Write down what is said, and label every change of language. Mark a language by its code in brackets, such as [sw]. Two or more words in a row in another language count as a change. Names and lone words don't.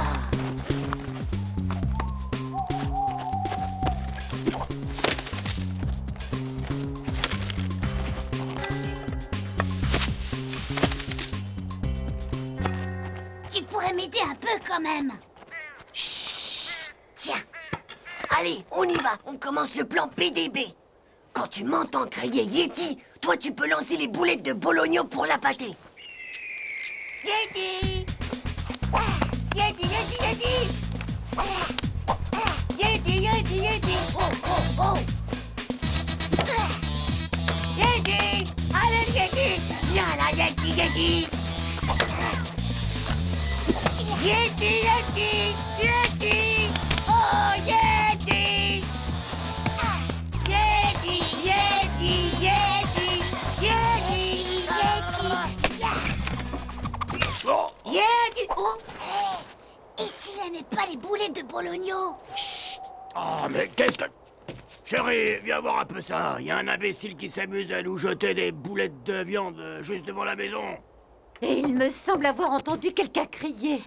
[fr] Tu pourrais m'aider un peu quand même. Chut. Tiens. Allez, on y va. On commence le plan BDB. Quand tu m'entends crier Yéti, toi, tu peux lancer les boulettes de Bologno pour la pâter. Yéti! Yéti, Yéti, Yéti! Yéti, Yéti, Yéti! Oh, oh, oh! Yéti! Allez, le Yéti! Viens là, Yéti, Yéti! Yéti, Yéti! Yéti! Oh, Yéti! Yéti! Yéti! Yéti! Yéti! Yéti! Oh! Et s'il aimait pas les boulettes de bologno? Chut! Oh, mais qu'est-ce que... Chérie, viens voir un peu ça. Il y a un imbécile qui s'amuse à nous jeter des boulettes de viande juste devant la maison. Et il me semble avoir entendu quelqu'un crier.